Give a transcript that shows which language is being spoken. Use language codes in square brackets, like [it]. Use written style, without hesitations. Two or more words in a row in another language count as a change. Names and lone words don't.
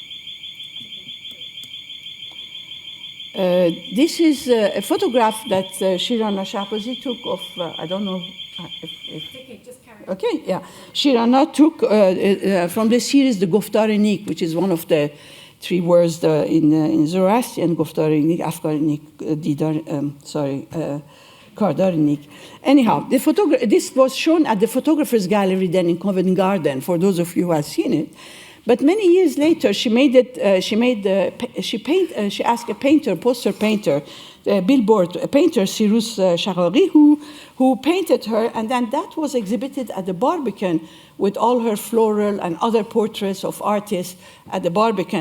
[en] This is a photograph that Shirana Shahbazi took of, I don't know okay, yeah. Shirana took from the series the Goftar-e-Nik, which is one of the 3 words in Zoroastrian, [fa] گفتار نیک، افکار نیک، کردار نیک. [en] Anyhow, this was shown at the Photographers Gallery then in Covent Garden, for those of you who have seen it. But many years later, she asked a painter, poster painter, billboard painter, Sirus Shaghaghi, who painted her, and then that was exhibited at the Barbican with all her floral and other portraits of artists at the Barbican.